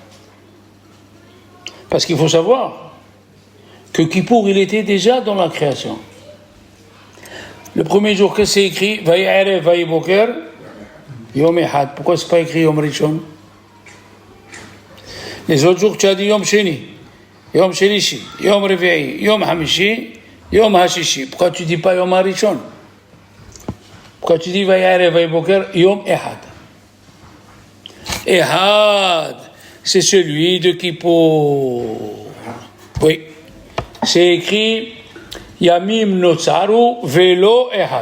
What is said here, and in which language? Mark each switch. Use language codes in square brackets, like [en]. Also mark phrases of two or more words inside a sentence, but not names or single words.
[fr] Parce qu'il faut savoir que Kippour, il était déjà dans la création. Le premier jour que c'est écrit, [he] ויהי ערב ויהי בקר יום אחד. [fr] Pourquoi c'est pas écrit [he] יום ראשון? [fr] Les autres jours, tu as dit [he] יום שני יום שלישי יום רביעי יום חמישי יום השישי. [fr] Pourquoi tu dis pas [he] יום הראשון? [fr] Pourquoi tu dis [he] ויהי ערב ויהי בקר יום אחד? [fr] Ehad, c'est celui de Kippour. Oui, c'est écrit [he] ימים יצרו ולא אחד.